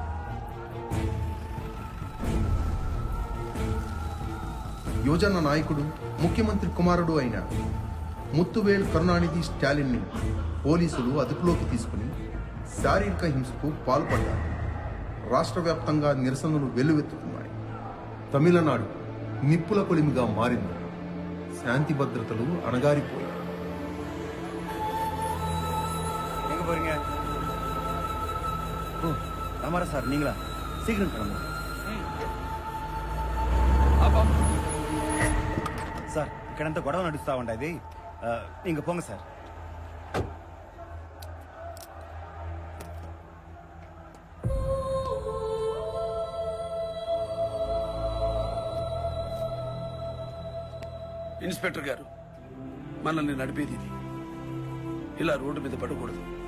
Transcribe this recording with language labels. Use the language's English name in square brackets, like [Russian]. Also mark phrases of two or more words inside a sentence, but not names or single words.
[Telugu] యువజన నాయకుడు, ముఖ్యమంత్రి కుమారుడు అయిన ముత్తువేల్ కరుణానిధి స్టాలిన్ని పోలీసులు అదుపులోకి తీసుకుని శారీరక హింసకు పాల్పడ్డారు। రాష్ట్ర వ్యాప్తంగా నిరసనలు వెల్లువెత్తుతున్నాయి। తమిళనాడు నిప్పుల కొలిమిగా మారింది। శాంతి భద్రతలు అణగారిపోయాయి। [Tamil] ராமாரா சார், நீங்களா? சீக்கிரம் கிளம்புங்க సార్। [Telugu] ఇక్కడంతా గొడవ నడుస్తా ఉండేది, ఇంక పోంగ సార్। ఇన్స్పెక్టర్ గారు, మనల్ని నడిపేది ఇది, ఇలా రోడ్డు మీద పడకూడదు।